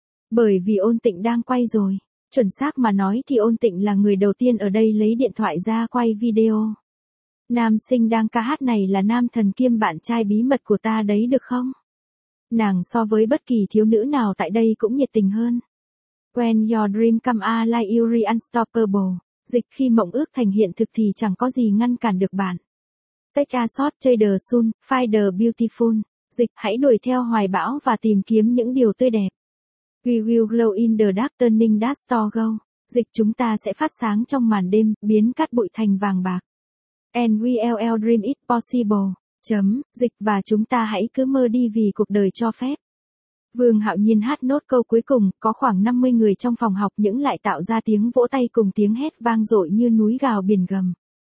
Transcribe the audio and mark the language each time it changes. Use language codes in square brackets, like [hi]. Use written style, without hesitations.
[vi] Bởi vì Ôn Tịnh đang quay rồi, chuẩn xác mà nói thì Ôn Tịnh là người đầu tiên ở đây lấy điện thoại ra quay video. Nam sinh đang ca hát này là nam thần kiêm bạn trai bí mật của ta đấy, được không? Nàng so với bất kỳ thiếu nữ nào tại đây cũng nhiệt tình hơn. [en] When your dream come alive, you're unstoppable. [vi] Dịch khi mộng ước thành hiện thực thì chẳng có gì ngăn cản được bạn. [en] Take a shot, chase the sun, find the beautiful. [vi] Dịch hãy đuổi theo hoài bão và tìm kiếm những điều tươi đẹp. [en] We will glow in the dark, turning dust to gold. [vi] Dịch chúng ta sẽ phát sáng trong màn đêm, biến cát bụi thành vàng bạc. [en] And we will dream it possible. [vi] Dịch và chúng ta hãy cứ mơ đi vì cuộc đời cho phép. Vương Hạo Nhiên hát nốt câu cuối cùng, có khoảng 50 người trong phòng học những lại tạo ra tiếng vỗ tay cùng tiếng hét vang dội như núi gào biển gầm.